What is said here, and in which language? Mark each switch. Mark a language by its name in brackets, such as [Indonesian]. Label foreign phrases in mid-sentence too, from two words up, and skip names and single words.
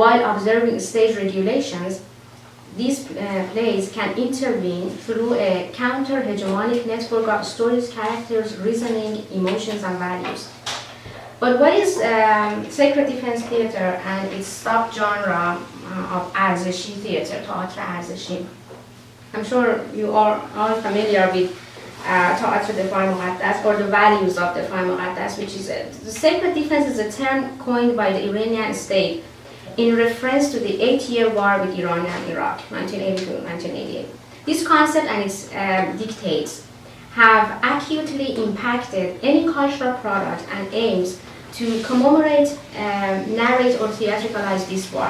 [English] And while observing stage regulations, these plays can intervene through a counter-hegemonic network of stories, characters, reasoning, emotions, and values. But what is sacred defense theater and its subgenre of arzeshi theater, [Persian] تئاتر ارزشی? [English] I'm sure you are all familiar with [Persian] تئاتر دفاع مقدس, [English] or the values of [Persian] دفاع مقدس, [English] which is the sacred defense is a term coined by the Iranian state in reference to the 8-year war with Iran and Iraq, 1982-1988. This concept and its dictates have acutely impacted any cultural product and aims to commemorate, narrate, or theatricalize this war.